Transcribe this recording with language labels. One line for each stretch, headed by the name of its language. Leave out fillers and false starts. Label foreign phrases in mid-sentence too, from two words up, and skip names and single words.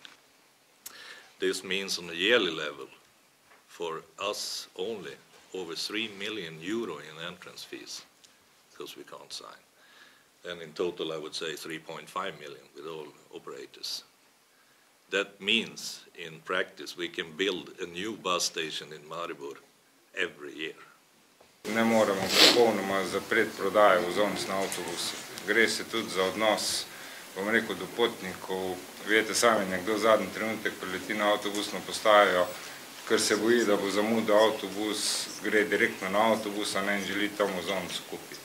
English: This means on a yearly level, for us only, over €3 million in entrance fees, because we can't sign. And in total, I would say 3.5 million with all operators. That means, in practice, we can build a new bus station in Maribor every year.
Slovenian: Ne moremo popolnoma zapreti prodaje vozovnic na avtobusu. Gre se tudi za odnos, bom rekel, do potnikov. Veste sami, nekdo zadnji trenutek prileti na avtobusno postajo, ker se boji, da bo zamudil avtobus, gre direktno na avtobus, a ne želi tam vozovnico kupiti.